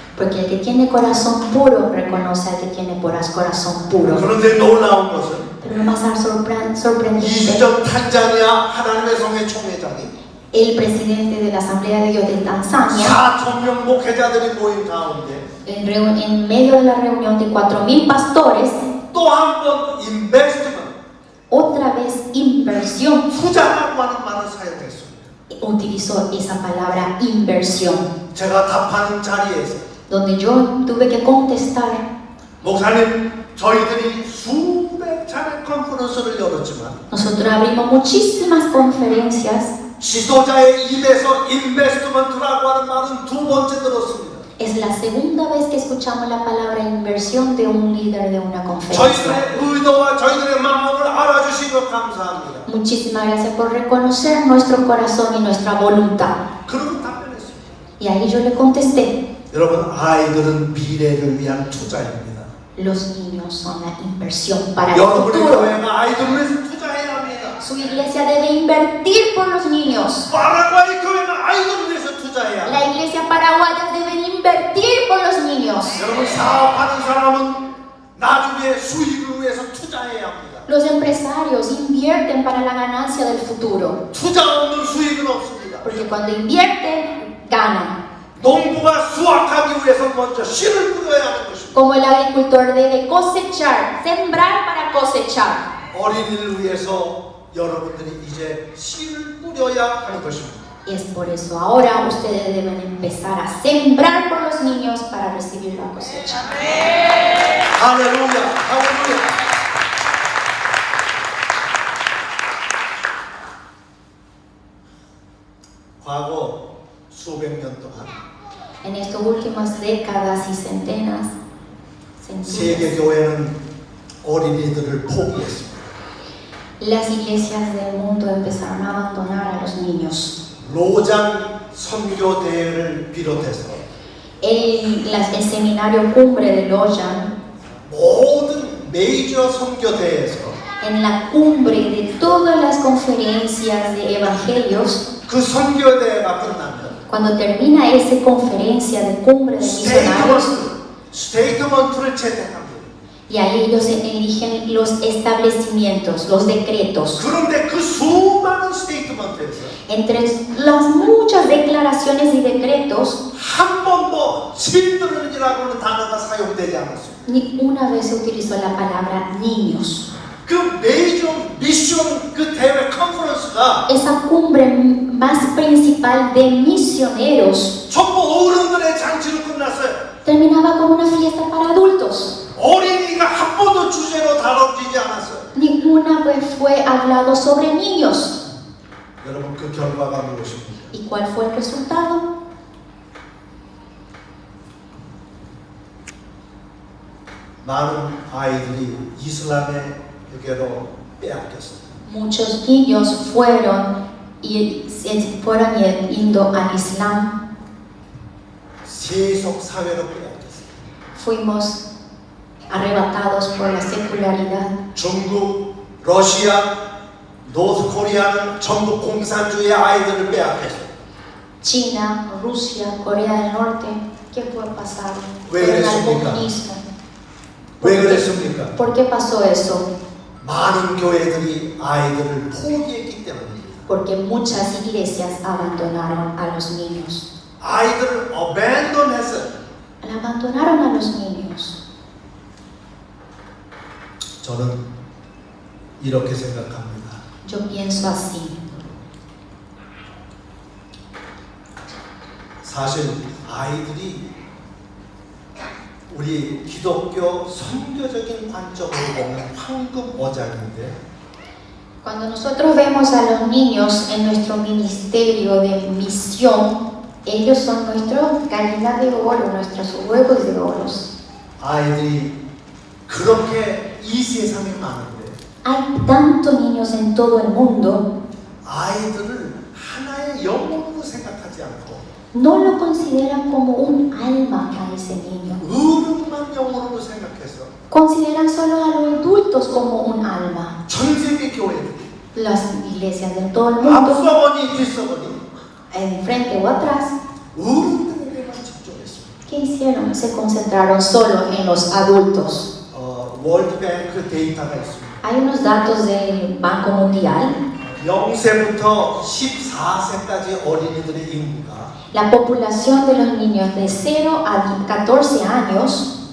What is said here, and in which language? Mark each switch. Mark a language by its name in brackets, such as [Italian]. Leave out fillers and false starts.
[Spanish] Porque el que tiene corazón puro reconoce al que tiene corazón puro. [Korean] 그런데 놀라운 것은 [Spanish] Pero lo más sorprendente, [Korean] 이수정 탄자니아 하나님의 성회 총회장이 [Spanish] el presidente de la Asamblea de Dios de Tanzania, [Korean] 4,000명 목회자들이 모인 가운데 [Spanish] en medio de la reunión de 4,000 pastores, [Korean] 또 한 번 인베스트먼트, [Spanish] otra vez inversión, [Korean] 투자라고 하는 말을 사용했습니다. [Spanish] utilizó esa palabra inversión, [Korean] 제가 답하는 자리에서 [Spanish] donde yo tuve que contestar, [Korean] 목사님, 저희들이 수백 차례 컨퍼런스를 열었지만 [Spanish] nosotros abrimos muchísimas conferencias, [Korean] 지도자의 입에서 인베스트먼트라고 하는 말은 두 번째 들었습니다. [Spanish] Es la segunda vez que escuchamos la palabra inversión de un líder de una conferencia. [Korean] 저희들의 의도와 저희들의 마음을 알아주시고 감사합니다. [Spanish] Muchísimas gracias por reconocer nuestro corazón y nuestra voluntad. [Korean] 그러고 답변했습니다. [Spanish] Y ahí yo le contesté, [Korean] 여러분, 아이들은 미래를 위한 투자입니다. [Spanish] los niños son la inversión para el [Korean] 여러분의 [Spanish] futuro. [Korean] 교회가 아이들을 위해서 투자해야 합니다. [Spanish] Su iglesia debe invertir por los niños. [Korean] 파라과이 교회가 아이들을 위해서 투자해야 합니다. [Spanish] La iglesia paraguaya debe invertir por los niños. [Korean] 여러분, 사업하는 사람은 나중에 수익을 위해서 투자해야 합니다. [Spanish] Los empresarios invierten para la ganancia del futuro. [Korean] 투자 없는 수익은 없습니다. [Spanish] Porque cuando invierten, ganan. [Korean] 농부가 수확하기 위해서 먼저 씨를 뿌려야 하는 것입니다. [Spanish] Como el agricultor debe cosechar, sembrar para cosechar. [Korean] 어린이를 위해서 여러분들이 이제 씨를 뿌려야 하는 것입니다. [Spanish] Y es por eso ahora ustedes deben empezar a sembrar por los niños para recibir la cosecha. [Korean] 할렐루야, 할렐루야. 과거 수백 년 동안 [Spanish] En estas últimas décadas y centenas, [Korean] 세계 교회는 어린이들을 포기했습니다. [Spanish] las iglesias del mundo empezaron a abandonar a los niños. [Korean] 로잔 선교 대회를 비롯해서 [Spanish] El seminario cumbre de Loyan, [Korean] 모든 메이저 선교 대회에서 [Spanish] en la cumbre de todas las conferencias de evangelios, [Korean] 그 선교 대회가 끝나면 [Spanish] cuando termina esa conferencia de cumbre de misionarios, [Korean] 스테이트먼트를 채택합니다. [Spanish] y ahí ellos eligen los establecimientos, los decretos. [Korean] 그런데 그 수많은 스테이트먼트에서 [Spanish] Entre las muchas declaraciones y decretos, [Korean] 한 번도 children이라고는 단어가 사용되지 않았습니다. [Spanish] ni una vez se utilizó la palabra niños. [Korean] 그 메이저 미션 그 대회 컨퍼런스가 [Spanish] Esa cumbre más principal de misioneros [Korean] 전부 어른들의 잔치로 끝났어요. [Spanish] terminaba con una fiesta para adultos. [Korean] 어린이가 한 번도 주제로 다뤄지지 않았어요. [Spanish] Ninguna vez fue hablado sobre niños. [Korean] 여러분, 그 결과가 무엇입니까? [Spanish] ¿Y cuál fue el resultado? [Korean] 많은 아이들이 이슬람에게로 빼앗겼습니다. [Spanish] Muchos niños fueron yendo al Islam. [Korean] 세속 사회로 빼앗겼습니다. [Spanish] Fuimos arrebatados por la secularidad. [Korean] 중국, 러시아, 노스 코리아는 전부 공산주의 아이들을 빼앗겼어요. [Spanish] China, Rusia, Corea del Norte, ¿qué fue pasado? [Korean] 왜 [Spanish] Fueron al [Korean] 그랬습니까? [Spanish] comunismo. [Korean] 왜 그랬습니까? [Spanish] ¿Por qué pasó eso? [Korean] 많은 교회들이 아이들을 포기했기 때문입니다. [Spanish] Porque muchas iglesias abandonaron a los niños. [Korean] 아이들을 abandon했어요. [Spanish] Abandonaron a los niños. [Korean] 저는 이렇게 생각합니다. [Spanish] Yo pienso así. [Korean] 사실 아이들이 우리 기독교 선교적인 관점으로 보면 황금 어장인데 [Spanish] Cuando nosotros vemos a los niños en nuestro ministerio de misión, ellos son nuestra gallina de oro, nuestros huevos de oro. [Korean] 아이들이 그렇게 이 세상에 많은데 [Spanish] Hay tantos niños en todo el mundo, [Korean] 아이들을 하나의 영혼으로 생각하지 않고 [Spanish] no lo consideran como un alma a ese niño. [Korean] 어른만 영혼으로 생각해서 [Spanish] Consideran solo a los adultos como un alma. [Korean] 전 세계 교회들이 [Spanish] Las iglesias de todo el mundo, [Korean] 앞서거니 뒤서거니 [Spanish] enfrente o atrás, [Korean] 어른들에게만 집중했습니다. [Spanish] ¿qué hicieron? Se concentraron solo en los adultos. [Korean] 월드뱅크 데이터가 있습니다. [Spanish] Hay unos datos del Banco Mundial. [Korean] 0세부터 14세까지 어린이들의 인구가 [Spanish] La población de los niños de 0 a 14 años